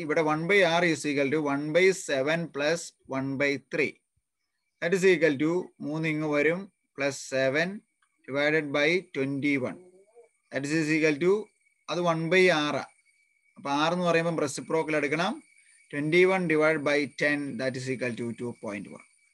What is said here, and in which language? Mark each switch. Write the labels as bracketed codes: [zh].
[ml] ഇവിടെ [en] 1/r is equal to 1/7 plus 1/3. That is equal to 3 [ml] ഇങ്ങ് വരും [en] plus 7 divided by 21. That is equal to [ml] അത് [en] 1/r. [ml] അപ്പൊ r എന്ന് പറയുമ്പോൾ റെസിപ്രോക്കൽ എടുക്കണം. [en] 21 divided by 10 that is equal to 2.1.